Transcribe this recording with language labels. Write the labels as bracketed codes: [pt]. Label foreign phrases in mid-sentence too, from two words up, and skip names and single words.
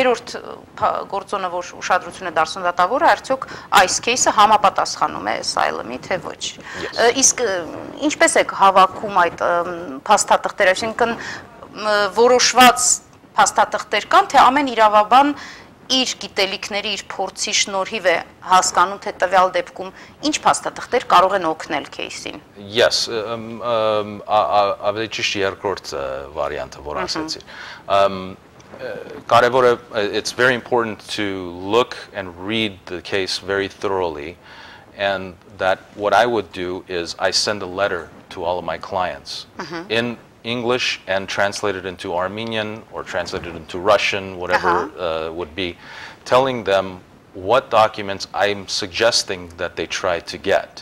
[hy] երրորդ գործոնը որ որ ուշադրությունը դարձնում դատավորը, արդյոք այս кейսը համապատասխանում է asylum-ի, թե ոչ։ Իսկ ինչպես եք հավաքում այդ փաստաթղթերը, այսինքն որոշված փաստաթղթեր կան, թե ամեն իրավաբան իր գիտելիքների, իր փորձի շնորհիվ է հասկանում, թե տվյալ դեպքում ինչ փաստաթղթեր կարող են օգնել кейսին։ Yes, ավելի ճիշտ երկրորդ վարիանտը, որ ասացիր։ Կարևորը, [en] it's very important to look and read the case very thoroughly, and that what I would do is I send a letter to all of my clients in English and translated into Armenian or translated into Russian, whatever would be, telling them what documents I'm suggesting that they try to get.